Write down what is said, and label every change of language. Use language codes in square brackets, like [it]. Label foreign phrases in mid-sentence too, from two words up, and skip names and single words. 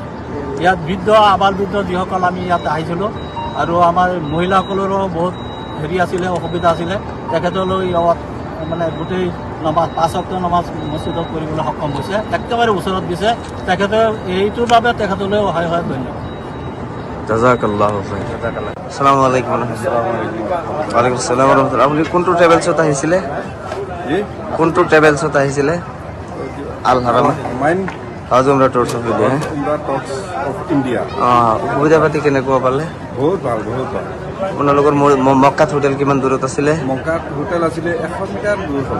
[as] ইয়াত বৃদ্ধ আবাল বৃদ্ধ যিসকল আমি ইয়াত আহিছিলোঁ আৰু আমাৰ মহিলাসকলৰো বহুত আছিলে, অসুবিধা আছিলে। তেখেতলৈ ইয়াত মানে গোটেই নমাজ 5 ওয়াক্ত নমাজ মছজিদত কৰিবলৈ সক্ষম হৈছে। একেবাৰে ওচৰত দিছে তেখেতে। এইটোৰ বাবে তেখেতলৈ অহায় ধন্যবাদ। [ar] جزاك الله خير. السلام عليكم. وعليكم السلام ورحمة الله. [as] আপুনি কোনটো ট্ৰেভেলছত আহিছিলে? কোনটো ট্ৰেভেলছত আহিছিলে? আল হাৰামাইন হাজ উমৰা টুৰছ অফ ইণ্ডিয়া। ইণ্ডিয়া। সুবিধা পাতি কেনেকুৱা পালে? বহুত ভাল, বহুত ভাল। আপোনালোকৰ মক্কাত হোটেল কিমান দূৰত আছিলে? মক্কাত হোটেল আছিলে 100 মিটাৰ দূৰ হ'ব।